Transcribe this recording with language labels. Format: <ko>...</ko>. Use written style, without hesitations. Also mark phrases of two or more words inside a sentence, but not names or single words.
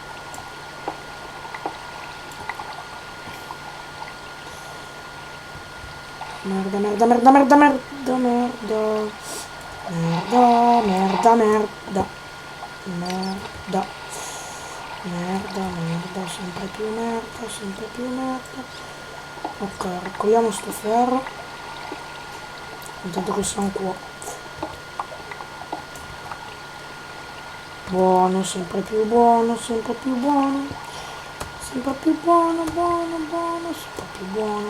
<it>Merda, merda, merda, merda, merda, merda. Merda, merda, merda. Merda. Merda, merda, sempre più merda, sempre più merda. Ok, raccogliamo sto ferro. Intanto che siamo qua. Buono, sempre più buono, sempre più buono. Sempre più buono, buono, buono, sempre più buono.</it>